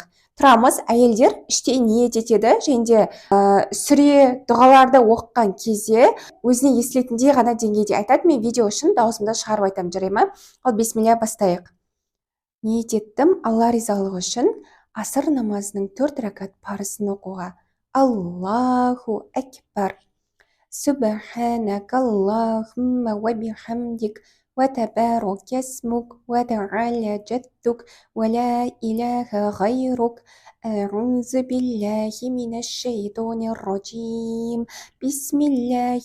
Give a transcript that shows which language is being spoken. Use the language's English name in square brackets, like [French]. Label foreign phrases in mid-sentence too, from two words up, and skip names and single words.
[Kazakh] Тұрамыз, әйелдер іштей ниет етеді, және де сүре дұғаларды оқыған кезде өзіне естілетіндей ғана деңгейде айтады. Мен видео үшін даусымды шығарып айтамын, жарай ма? Ал бисмилля бастайық. Ниет еттім Алла ризалығы үшін аср намазының 4 ракат парызын оқуға. [Arabic] الله أكبر. سبحانك اللهم وبحمدك وتبارك اسمك وتعالى جدك ولا إله غيرك أعوذ بالله من الشيطان الرجيم بسم الله